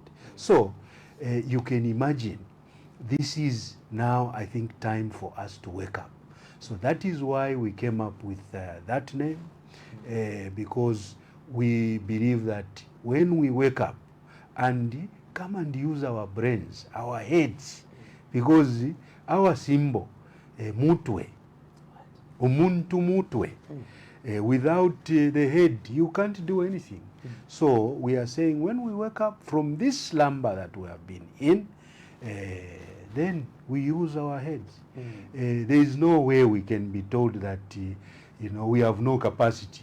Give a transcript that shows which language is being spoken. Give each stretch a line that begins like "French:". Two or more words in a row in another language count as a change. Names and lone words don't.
English: So you can imagine, this is now, I think, time for us to wake up. So that is why we came up with that name, because we believe that when we wake up and come and use our brains, our heads, because our symbol,
Bemba: mutwe, umuntu mutwe,
English: without the head, you can't do anything. So we are saying when we wake up from this slumber that we have been in, then we use our heads. There is no way we can be told that, we have no capacity.